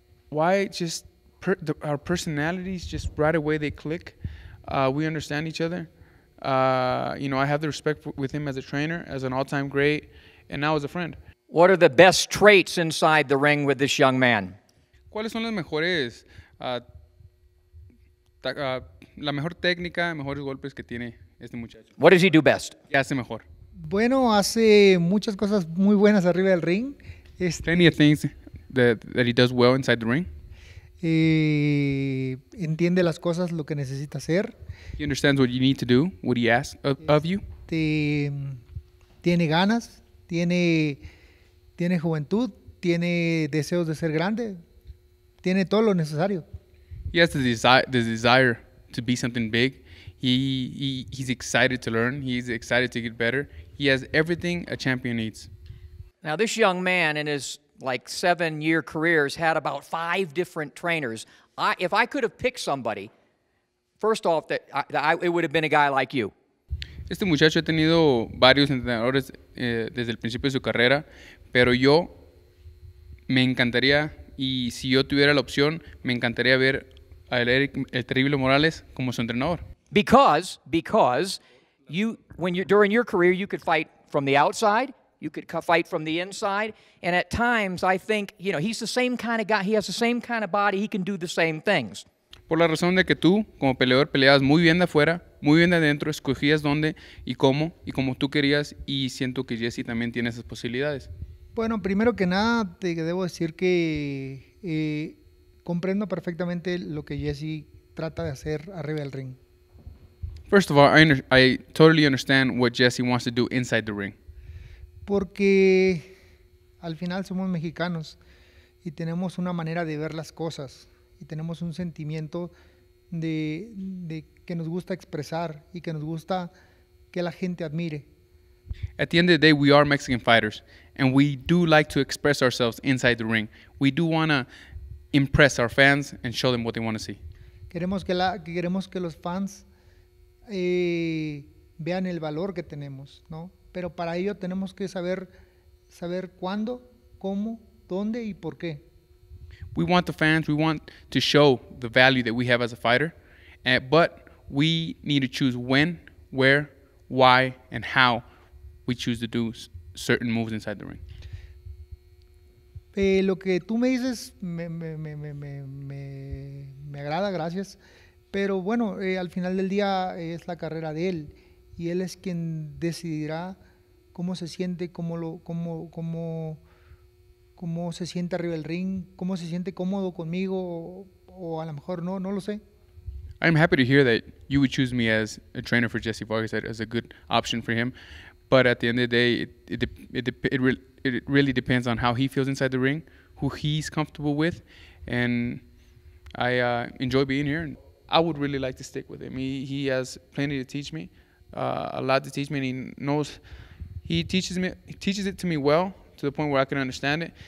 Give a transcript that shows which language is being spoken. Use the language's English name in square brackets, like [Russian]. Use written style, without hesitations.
[English] Why? Just our personalities, just right away they click. We understand each other. You know, I have the respect with him as a trainer, as an all-time great, and now as a friend. What are the best traits inside the ring with this young man? [Spanish] ¿Cuáles son las mejores, la mejor técnica, mejores golpes que tiene este muchacho? [English] What does he do best? [Spanish] ¿Qué hace mejor? Bueno, hace muchas cosas muy buenas arriba del ring. [English] Plenty of things that he does well inside the ring. [Spanish] Entiende las cosas, lo que necesita hacer. [English] He understands what you need to do, what he asks of you. [Spanish] Tiene ganas, tiene juventud, tiene deseos de ser grande, tiene todo lo necesario. [English] He has the desire to be something big. He's excited to learn. He's excited to get better. He has everything a champion needs. Now, this young man in his 7-year career has had about 5 different trainers. If I could have picked somebody, first off, it would have been a guy like you. [Spanish] Este muchacho ha tenido varios entrenadores desde el principio de su carrera, pero yo me encantaría, y si yo tuviera la opción, me encantaría ver a Erik el Terrible Morales como su entrenador. [English] Because during your career, you could fight from the outside, you could fight from the inside, and at times I think, you know, he's the same kind of guy, he has the same kind of body, he can do the same things. [Spanish] Por la razón de que tú, como peleador, peleabas muy bien de afuera, muy bien de adentro, escogías dónde y como tú querías, y siento que Jessie también tiene esas posibilidades. Bueno, primero que nada, te debo decir que comprendo perfectamente lo que Jessie trata de hacer arriba del ring. [English] First of all, I totally understand what Jessie wants to do inside the ring. [Spanish] Porque al final somos mexicanos y tenemos una manera de ver las cosas y tenemos un sentimiento de que nos gusta expresar y que nos gusta que la gente admire. [English] At the end of the day, we are Mexican fighters, and we do like to express ourselves inside the ring. We do want to impress our fans and show them what they want to see. [Spanish] Queremos que los fans vean el valor que tenemos, ¿no? Pero para ello tenemos que saber cuándo, cómo, dónde y por qué. [English] We want the fans, we want to show the value that we have as a fighter, but we need to choose when, where, why, and how we choose to do certain moves inside the ring. [Spanish] Lo que tú me dices me agrada, gracias. Pero bueno, al final del día es la carrera de él y él es quien decidirá cómo se siente, cómo se siente arriba del ring, cómo se siente cómodo conmigo o a lo mejor no lo sé. [English] I'm happy to hear that you would choose me as a trainer for Jessie Vargas, as a good option for him. But at the end of the day, it really depends on how he feels inside the ring, who he's comfortable with, and I enjoy being here. And I would really like to stick with him. He has plenty to teach me, a lot to teach me, and he teaches it to me well, to the point where I can understand it.